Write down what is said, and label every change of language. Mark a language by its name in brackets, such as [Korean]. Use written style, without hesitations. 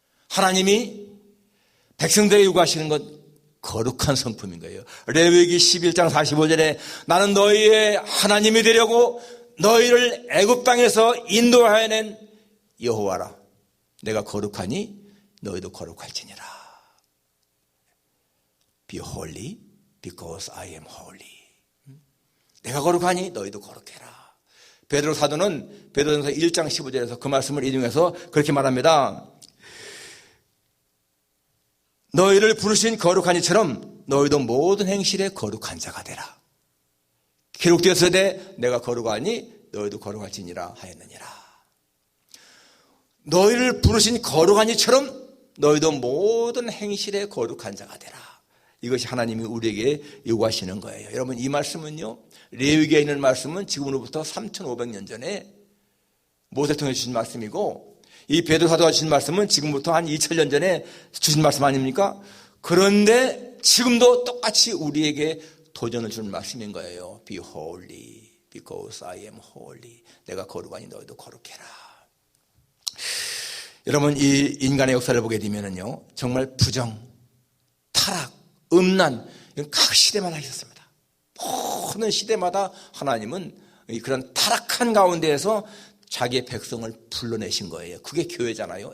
[Korean] 하나님이 백성들에게 요구하시는 것, 거룩한 성품인 거예요. 레위기 11장 45절에 나는 너희의 하나님이 되려고 너희를 애굽 땅에서 인도하여 낸 여호와라. 내가 거룩하니 너희도 거룩할지니라. [English] Be holy because I am holy. [Korean] 내가 거룩하니 너희도 거룩해라. 베드로 사도는 베드로전서 1장 15절에서 그 말씀을 인용해서 그렇게 말합니다. 너희를 부르신 거룩한 이처럼 너희도 모든 행실에 거룩한 자가 되라. 기록되었으되 내가 거룩하니 너희도 거룩할지니라 하였느니라. 너희를 부르신 거룩한 이처럼 너희도 모든 행실에 거룩한 자가 되라. 이것이 하나님이 우리에게 요구하시는 거예요. 여러분, 이 말씀은요, 레위기에 있는 말씀은 지금으로부터 3,500년 전에 모세를 통해 주신 말씀이고, 이 베드로 사도가 주신 말씀은 지금부터 한 2,000년 전에 주신 말씀 아닙니까? 그런데 지금도 똑같이 우리에게 도전을 주는 말씀인 거예요. [English] Be holy because I am holy. [Korean] 내가 거룩하니 너희도 거룩해라. 여러분, 이 인간의 역사를 보게 되면은요, 정말 부정, 타락, 음란, 이건 각 시대마다 있었습니다. 모든 시대마다 하나님은 그런 타락한 가운데에서 자기의 백성을 불러내신 거예요. 그게 교회잖아요.